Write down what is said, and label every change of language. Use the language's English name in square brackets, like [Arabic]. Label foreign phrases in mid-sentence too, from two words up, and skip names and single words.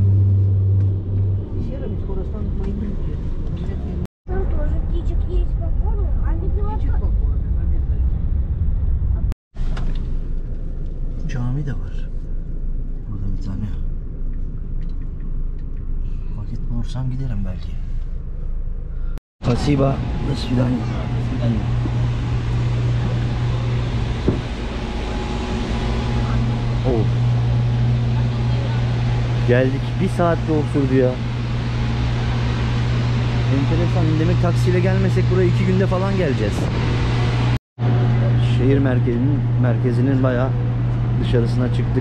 [Turkish] Cami de var. Burada bir tane. Vakit bulursam giderim belki. [Russian] Спасибо. До свидания. Oh. [Turkish] Geldik. Bir saat yol sürdü ya. Enteresan. Demek taksiyle gelmesek buraya 2 günde falan geleceğiz. Şehir merkezinin bayağı dışarısına çıktık.